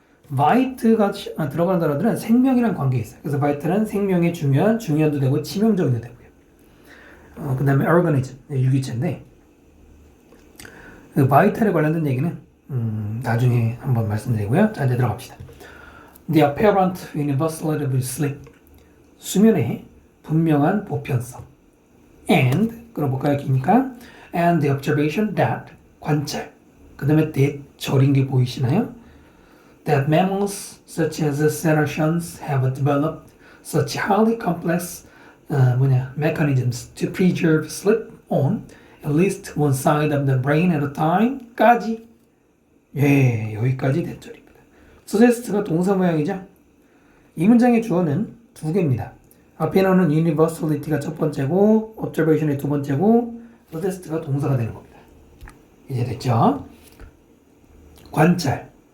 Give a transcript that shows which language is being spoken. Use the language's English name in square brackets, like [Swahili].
[Korean] vit가 들어가는 단어들은 생명이랑 관계 있어요. 그래서 vital은 생명의 중요한도 되고 치명적인도 되고요. 그 다음에 organism, 유기체인데 그 vital에 관련된 얘기는 나중에 한번 말씀드리고요. 자, 이제 들어갑시다. [English] The apparent universality of sleep. [Korean] 수면의 분명한 보편성. And, 끌어볼까요? 기니까. [English] And the observation that, 관찰. [Korean] 그 다음에 that, 절인 게 보이시나요? [English] That mammals such as cetaceans have developed such highly complex mechanisms to preserve sleep on at least one side of the brain at a time. [Korean] 까지. 예, 여기까지 대절입니다. suggest가 동사 모양이죠? 이 문장의 주어는 두 개입니다. 앞에 나오는 universality가 첫 번째고 observation이 두 번째고 suggest가 동사가 되는 겁니다. 이제 됐죠? 관찰.